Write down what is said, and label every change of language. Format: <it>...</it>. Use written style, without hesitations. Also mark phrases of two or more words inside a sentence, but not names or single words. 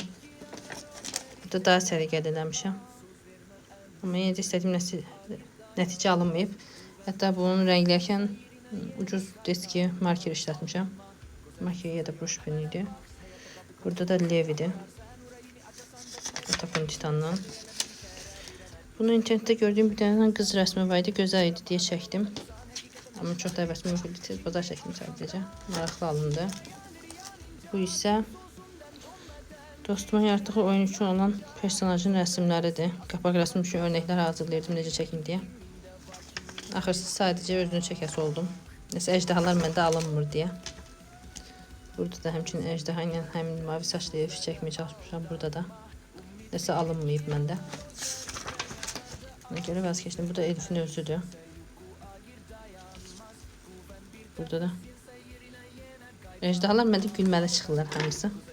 <az>Burada daha səliqəli eləmişəm. Amma yenə də istədiyim nəticə alınmayıb. Hətta bunun rənglərkən ucuz deski marker işlətmişəm. Marker ya da</az> <en>brush pen</en> <az>idi. Burada da Levi'dir. Tapın Titan'dan.</az> <tr>Bunu internette gördüğüm bir tane kız resmi vardı. Güzel idi diye çektim. Ama çok da resmi yok idi. Bazar çektim sadece. Maraqlı alındı. Bu ise dostumun yarattığı oyun için olan personajın resimleridir. Kapak resmi için örnekler hazırlayırdım necə çəkim diye.</tr> <az>Axırsız sadece özünü çəkəsi oldum. Nəsə ejdahalar məndə alınmır diye. Burada da həmçinin ejdaha ilə həmin mavi saçlı ev çəkmeye çalışmışam. Burada da. Nəsə alınmayıb məndə. Ona görə vazgeçdim. Bu da Elif'in özüdür. Burada da ejdahalar məndə gülməli çıxırlar hamısı.</az>